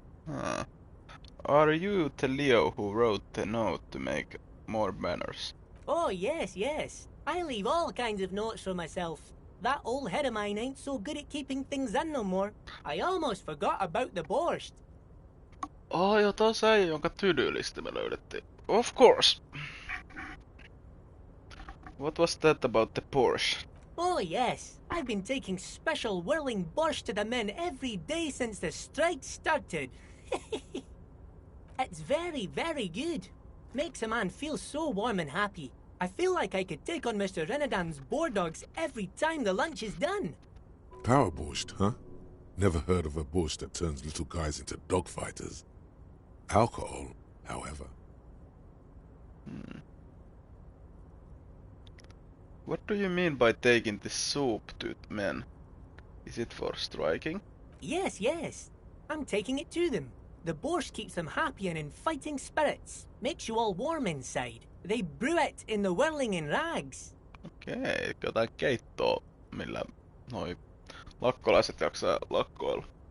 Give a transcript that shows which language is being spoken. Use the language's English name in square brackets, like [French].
[English] Huh. Are you the Leo who wrote the note to make more banners? Oh, yes, yes. I leave all kinds of notes for myself. That old head of mine ain't so good at keeping things in no more. I almost forgot about the borscht. [Finnish] Joo, taas äijä, jonka tylylisti me löydettiin. [English] Of course. What was that about the Porsche? Oh, yes. I've been taking special whirling borscht to the men every day since the strike started. It's very, very good. Makes a man feel so warm and happy. I feel like I could take on Mr. Renadan's boar dogs every time the lunch is done. Power borscht, huh? Never heard of a borscht that turns little guys into dogfighters. Alcohol, however. What do you mean by taking the soup to men? Is it for striking? Yes, yes. I'm taking it to them. The borscht keeps them happy and in fighting spirits. Makes you all warm inside. They brew it in the whirling in rags. [Finnish] Okei, jotain keittoa, millä noi lakkolaiset jaksaa lakkoilla.